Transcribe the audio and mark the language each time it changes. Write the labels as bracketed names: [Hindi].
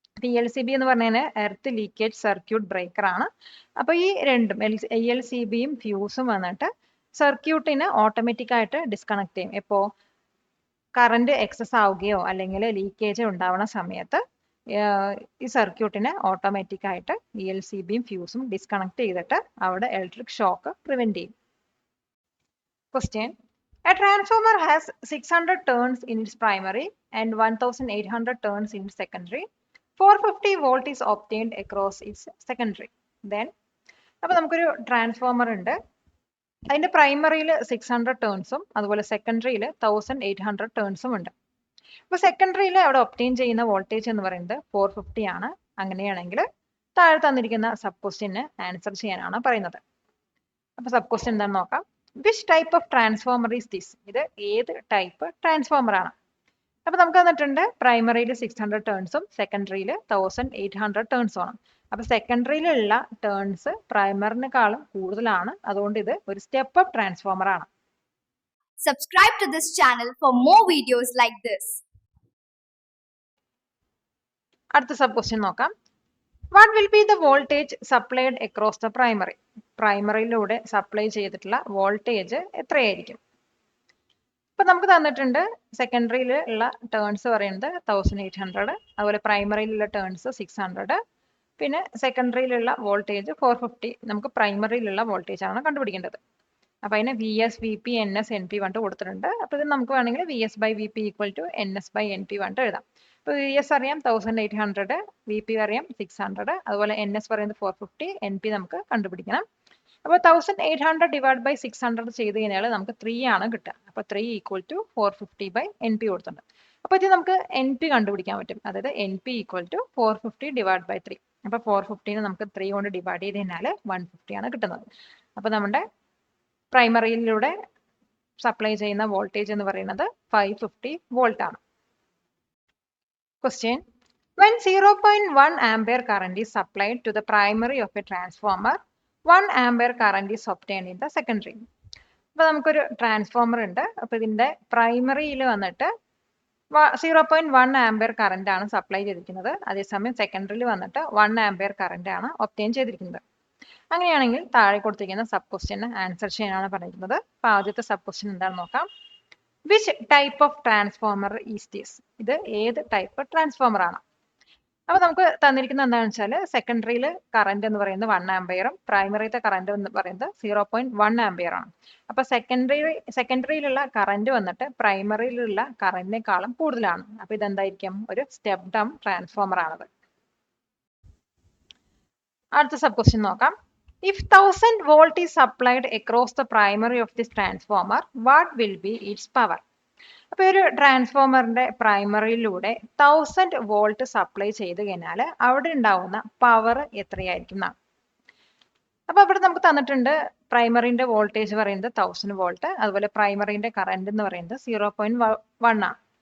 [Malayalam] ELCB എന്ന് പറഞ്ഞാൽ earth leakage circuit breaker ആണ്. അപ്പോൾ ഈ രണ്ടും ELCBയും ഫ്യൂസും വന്നിട്ട് സർക്യൂട്ടിനെ ഓട്ടോമാറ്റിക് ആയിട്ട് ഡിസ്കണക്ട് ചെയ്യും. എപ്പോൾ കറണ്ട് എക്സസ് ആവുകയോ അല്ലെങ്കിൽ ലീക്കേജ് ഉണ്ടാവുന്ന സമയത്ത് ഈ സർക്യൂട്ടിനെ ഓട്ടോമാറ്റിക് ആയിട്ട് ELCBയും ഫ്യൂസും ഡിസ്കണക്ട് ചെയ്തിട്ട് അവിടെ ഇലക്ട്രിക് ഷോക്ക് പ്രിവെന്റ് ചെയ്യും. [English] Question. A transformer has 600 turns in its primary and 1800 turns in its secondary. 450 volt is obtained across its secondary. [Malayalam] Then, അപ്പോൾ നമുക്കൊരു ട്രാൻസ്ഫോമർ ഉണ്ട്. അതിന്റെ പ്രൈമറിയിൽ 600 ടേൺസും അതുപോലെ സെക്കൻഡറിയിൽ 1800 ടേൺസും ഉണ്ട്. അപ്പോൾ സെക്കൻഡറിയിൽ അവിടെ ഒപ്റ്റെയിൻ ചെയ്യുന്ന വോൾട്ടേജ് എന്ന് പറയുന്നത് 450 ആണ്. അങ്ങനെയാണെങ്കിൽ താഴെ തന്നിരിക്കുന്ന സബ് ക്വസ്റ്റ്യന് ആൻസർ ചെയ്യാനാണ് പറയുന്നത്. അപ്പോൾ സബ് ക്വസ്റ്റ്യൻ എന്താണെന്ന് നോക്കാം. [English] Which type of transformer is this? [Malayalam] ഇത് ഏത് ടൈപ്പ് ട്രാൻസ്ഫോമർ ആണ്? അപ്പോൾ നമുക്ക് തന്നിട്ടുണ്ട് പ്രൈമറിയിൽ 600 ടേൺസും സെക്കൻഡറിയിൽ 1800 ടേൺസും ആണ്. അപ്പോൾ സെക്കൻഡറിയിലുള്ള ടേൺസ് പ്രൈമറിനേക്കാളും കൂടുതലാണ്. അതുകൊണ്ട് ഇത് ഒരു സ്റ്റെപ്പ് അപ്പ് ട്രാൻസ്ഫോമർ ആണ്. [English] Subscribe to this channel for more videos like this. [Malayalam] അടുത്ത സബ് ക്വസ്റ്റ്യൻ നോക്കാം. [English] What will be the voltage supplied across the primary? [Malayalam] പ്രൈമറിയിലൂടെ supply ചെയ്തിട്ടുള്ള വോൾട്ടേജ് എത്രയായിരിക്കും? ഇപ്പൊ നമുക്ക് തന്നിട്ടുണ്ട് സെക്കൻഡറിയിൽ ഉള്ള ടേൺസ് പറയുന്നത് 1800, അതുപോലെ പ്രൈമറിയിലുള്ള ടേൺസ് 600, പിന്നെ സെക്കൻഡറിയിലുള്ള വോൾട്ടേജ് 450. നമുക്ക് പ്രൈമറിയിലുള്ള വോൾട്ടേജ് ആണ് കണ്ടുപിടിക്കേണ്ടത്. അപ്പൊ അതിന് VS, VP, NS, NP വന്നിട്ട് കൊടുത്തിട്ടുണ്ട്. അപ്പൊ ഇത് നമുക്ക് വേണമെങ്കിൽ VS/VP = NS/NP വന്നിട്ട് എഴുതാം. ഇപ്പൊ VS അറിയാം 1800, VP അറിയാം 600, അതുപോലെ NS പറയുന്നത് 450, NP നമുക്ക് കണ്ടുപിടിക്കണം. അപ്പോൾ 1800 / 600 ചെയ്ത് കഴിഞ്ഞാൽ നമുക്ക് 3 ആണ് കിട്ടുക. അപ്പോൾ 3 = 450/NP കൊടുത്തിട്ടുണ്ട്. അപ്പോൾ ഇത് നമുക്ക് NP കണ്ടുപിടിക്കാൻ പറ്റും. അതായത് NP = 450 / 3. അപ്പോൾ 450നെ നമുക്ക് 3 കൊണ്ട് ഡിവൈഡ് ചെയ്ത് കഴിഞ്ഞാൽ 150 ആണ് കിട്ടുന്നത്. അപ്പോൾ നമ്മുടെ പ്രൈമറിയിലൂടെ സപ്ലൈ ചെയ്യുന്ന വോൾട്ടേജ് എന്ന് പറയുന്നത് 550 വോൾട്ട് ആണ്. [English] Question. When 0.1 ampere current is supplied to the primary of a transformer, 1 ampere current is obtained in the secondary. [Malayalam] അപ്പോൾ നമുക്കൊരു ട്രാൻസ്ഫോമർ ഉണ്ട്. അപ്പോൾ ഇതിന്റെ പ്രൈമറിയിൽ വന്നിട്ട് 0.1 ആംപിയർ കറന്റ് ആണ് സപ്ലൈ ചെയ്തിരിക്കുന്നത്. അതേസമയം സെക്കൻഡറിയിൽ വന്നിട്ട് 1 ആംപിയർ കറന്റ് ആണ് ഒബ്റ്റെയിൻ ചെയ്തിരിക്കുന്നത്. അങ്ങനെയാണെങ്കിൽ താഴെ കൊടുത്തിരിക്കുന്ന സബ് ക്വസ്റ്റ്യന് ആൻസർ ചെയ്യാനാണ് പറഞ്ഞിരിക്കുന്നത്. അപ്പോൾ ആദ്യത്തെ സബ് ക്വസ്റ്റ്യൻ എന്താണെന്ന് നോക്കാം. [English] Which type of transformer is this? [Malayalam] ഇത് ഏത് ടൈപ്പ് ട്രാൻസ്ഫോമർ ആണ്? അപ്പോൾ നമുക്ക് തന്നിരിക്കുന്നത് എന്താണെന്ന് വെച്ചാൽ സെക്കൻഡറിയിൽ കറന്റ് എന്ന് പറയുന്നത് 1 ആംപിയറും പ്രൈമറിയിലത്തെ കറന്റ് എന്ന് പറയുന്നത് 0.1 ആംപിയർ ആണ്. അപ്പോൾ സെക്കൻഡറിയിലുള്ള കറന്റ് വന്നിട്ട് പ്രൈമറിയിലുള്ള കറന്റിനേക്കാളും കൂടുതലാണ്. അപ്പോൾ ഇതെന്തായിരിക്കും? ഒരു സ്റ്റെപ്പ് ഡൗൺ ട്രാൻസ്ഫോമർ ആണത്. അടുത്ത സബ് ക്വസ്റ്റ്യൻ നോക്കാം. [English] If 1000 volt is supplied across the primary of this transformer, what will be its power? [Malayalam] അപ്പോൾ ഒരു ട്രാൻസ്ഫോമറിന്റെ പ്രൈമറിയിലൂടെ 1000 വോൾട്ട് സപ്ലൈ ചെയ്ത് കഴിഞ്ഞാൽ അവിടെ ഉണ്ടാവുന്ന പവർ എത്രയായിരിക്കും എന്നാണ്. അപ്പോൾ ഇവിടെ നമുക്ക് തന്നിട്ടുണ്ട് പ്രൈമറിന്റെ വോൾട്ടേജ് പറയുന്നത് 1000 വോൾട്ട്, അതുപോലെ പ്രൈമറിന്റെ കറന്റ് എന്ന് പറയുന്നത് 0.1 ആണ്.